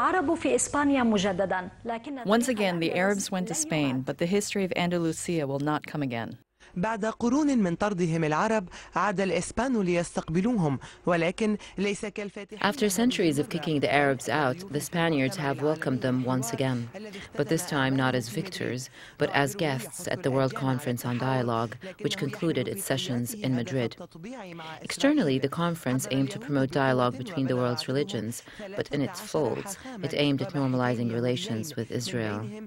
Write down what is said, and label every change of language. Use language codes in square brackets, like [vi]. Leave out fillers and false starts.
[en] Once again, the Arabs went to Spain, but the history of Andalusia will not come again. [ar] بعد قرون من طردهم العرب عاد الإسبان ليستقبلوهم ولكن ليس كالفاتحين. [en] After centuries of kicking the Arabs out, the Spaniards have welcomed them once again, but this time not as victors, but as guests at the World Conference on Dialogue, which concluded its sessions in Madrid. Externally, the conference aimed to promote dialogue between the world's religions, but in its folds, it aimed at normalizing relations with Israel.